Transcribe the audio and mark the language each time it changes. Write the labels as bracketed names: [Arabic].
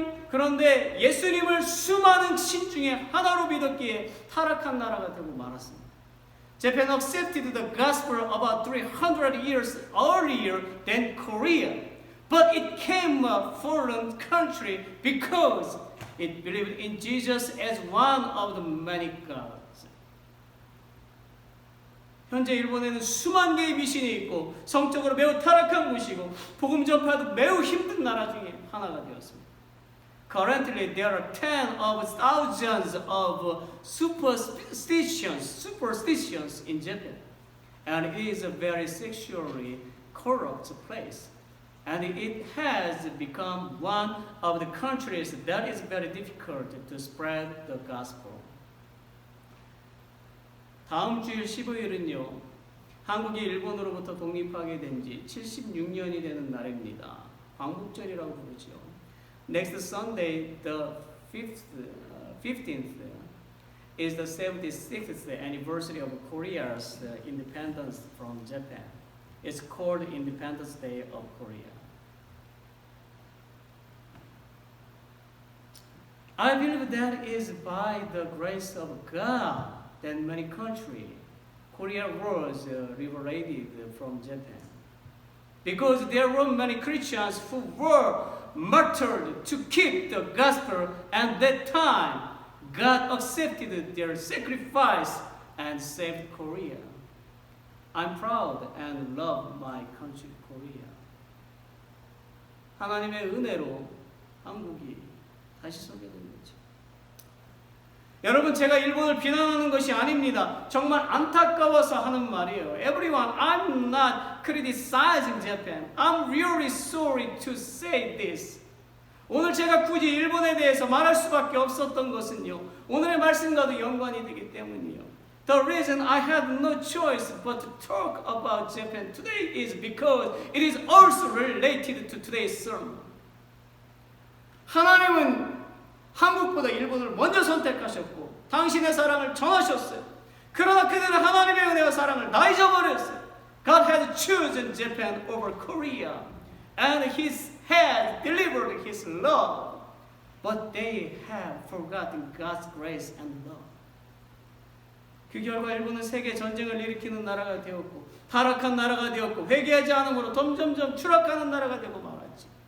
[Korean] 그런데 예수님을 수많은 신 중에 하나로 믿었기에 타락한 나라가 되고 말았습니다. [English] Japan accepted the gospel about 300 years earlier than Korea, but it became a fallen country because it believed in Jesus as one of the many gods. [Korean] 현재 일본에는 수만 개의 미신이 있고 성적으로 매우 타락한 곳이고 복음 전파도 매우 힘든 나라 중에 하나가 되었습니다. [English] Currently, there are tens of thousands of superstitions in Japan, and it is a very sexually corrupt place. And it has become one of the countries that is very difficult to spread the gospel. [Korean] 다음 주일 15일은요, 한국이 일본으로부터 독립하게 된 지 76년이 되는 날입니다. 광복절이라고 부르죠. [English] Next Sunday, the 15th, is the 76th anniversary of Korea's independence from Japan. It's called Independence Day of Korea. I believe that is by the grace of God that many countries, Korea was liberated from Japan. Because there were many Christians who were martyred to keep the gospel, and that time God accepted their sacrifice and saved Korea. I'm proud and love my country, Korea. Korea. [Korean] 하나님의 은혜로 한국이 다시 소개된 거죠. 여러분, 제가 일본을 비난하는 것이 아닙니다. 정말 안타까워서 하는 말이에요. [English] Everyone, I'm not criticizing Japan. I'm really sorry to say this. [Korean] 오늘 제가 굳이 일본에 대해서 말할 수밖에 없었던 것은요, 오늘의 말씀과도 연관이 되기 때문이에요. [English] The reason I had no choice but to talk about Japan today is because it is also related to today's sermon. [Korean] 하나님은 한국보다 일본을 먼저 선택하셨고 당신의 사랑을 전하셨어요. 그러나 그들은 하나님의 은혜와 사랑을 다 잊어버렸어요. [English] God had chosen Japan over Korea and He had delivered His love, but they have forgotten God's grace and love. [Korean] 그 결과 일본은 세계 전쟁을 일으키는 나라가 되었고 타락한 나라가 되었고 회개하지 않음으로 점점점 추락하는 나라가 되고 말았지.